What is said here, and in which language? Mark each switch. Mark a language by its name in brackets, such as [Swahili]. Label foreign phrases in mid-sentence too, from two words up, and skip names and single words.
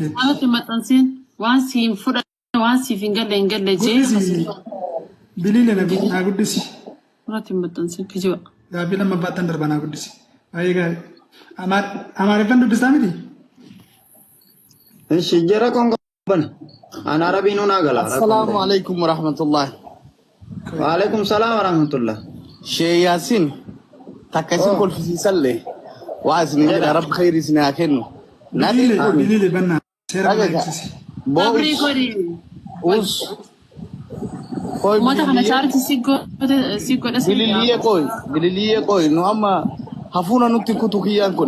[Oromo] Maalatti maxxansiin waan siin fudhanne waan siif hin galle jee. Biliilee naa guddisi. Maalatti maxxansiin kijiba. Gaaffii lammaffaatti darba naa guddisi. Baay'ee gaarii. Amaariffaan dubbistaa miti? Ishi jara kon qaban. Ana Arabiin hunaa gala. [Arabic] السلام عليكم ورحمة الله. وعليكم السلام ورحمة الله. [Oromo] Sheikh Yasin takkasin kolfisiisallee waa isin jedha rabbi khayri isin haa kennu. Biliilee bannaa seera beeksisi. Abrii godhi. Us. Uummata kana chaarti si godha Bililiyee qoy nu amma hafuuna nutti kutu kiyyaan kun.